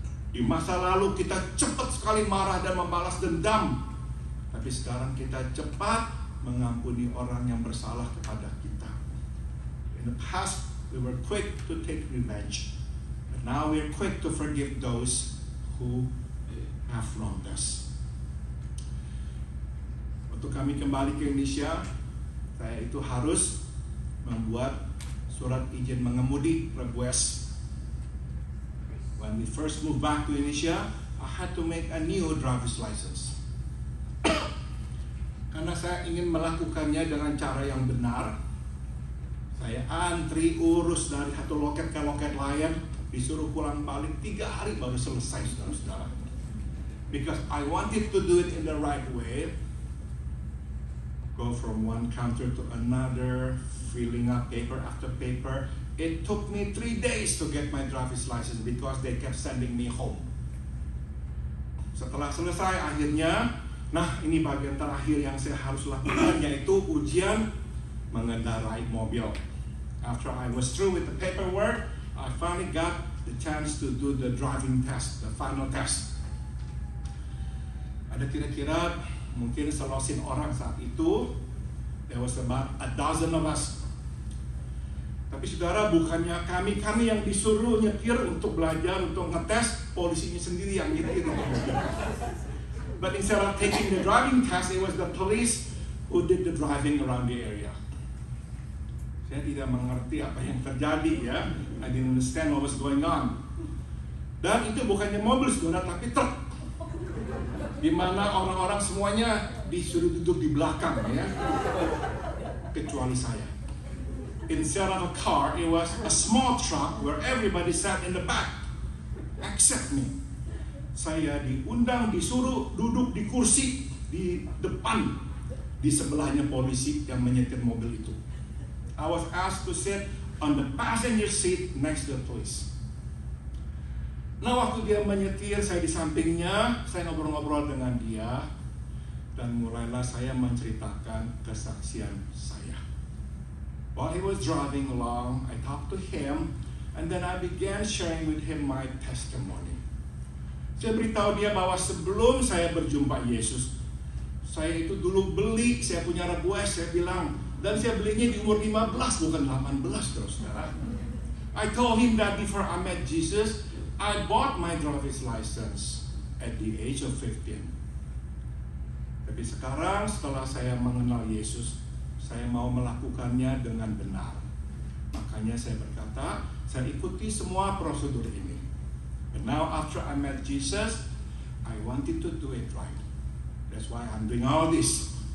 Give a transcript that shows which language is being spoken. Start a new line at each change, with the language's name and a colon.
Indonesian: Di masa lalu kita cepat sekali marah dan membalas dendam, tapi sekarang kita cepat mengampuni orang yang bersalah kepada kita.
English: In the past, we were quick to take revenge, but now we are quick to forgive those who have wronged us.
Indonesian: Waktu kami kembali ke Indonesia, saya itu harus membuat surat izin mengemudi request.
English: When we first moved back to Indonesia, I had to make a new driver's license.
Indonesian: Karena saya ingin melakukannya dengan cara yang benar, saya antri urus dari satu loket ke loket lain, disuruh pulang balik 3 hari baru selesai, saudara-saudara.
English: because I wanted to do it in the right way. Go from one counter to another, filling up paper after paper. It took me 3 days to get my driver's license because they kept sending me home.
Indonesian: Setelah selesai akhirnya, nah ini bagian terakhir yang saya harus lakukan, yaitu ujian mengendarai mobil.
English: After I was through with the paperwork, I finally got the chance to do the driving test, the final test.
Indonesian: Ada kira-kira mungkin selosin orang saat itu.
English: There was about a dozen of us.
Indonesian: Tapi saudara, bukannya kami yang disuruh nyetir untuk belajar, untuk ngetes, polisinya sendiri yang nyetir.
English: But instead of taking the driving test, it was the police who did the driving around the area.
Indonesian: Saya tidak mengerti apa yang terjadi ya.
English: I didn't understand what was going on.
Indonesian: Dan itu bukannya mobil saudara, tapi truk. Di mana orang-orang semuanya disuruh duduk di belakang ya, kecuali saya.
English: Instead of a car, it was a small truck where everybody sat in the back, except me.
Indonesian: Saya diundang, disuruh duduk di kursi di depan, di sebelahnya polisi yang menyetir mobil itu.
English: I was asked to sit on the passenger seat next to the police.
Indonesian: Nah, waktu dia menyetir, saya di sampingnya, saya ngobrol-ngobrol dengan dia, dan mulailah saya menceritakan kesaksian saya.
English: While he was driving along, I talked to him, and then I began sharing with him my testimony.
Indonesian: Saya beritahu dia bahwa sebelum saya berjumpa Yesus, saya itu dulu beli, saya punya request, saya bilang, dan saya belinya di umur 15, bukan 18 terus, saudara.
English: I told him that before I met Jesus, I bought my driver's license at the age of 15.
Indonesian: Tapi sekarang setelah saya mengenal Yesus, saya mau melakukannya dengan benar. Makanya saya berkata, saya ikuti semua prosedur ini.
English: But now after I met Jesus, I wanted to do it right. That's why I'm doing all this.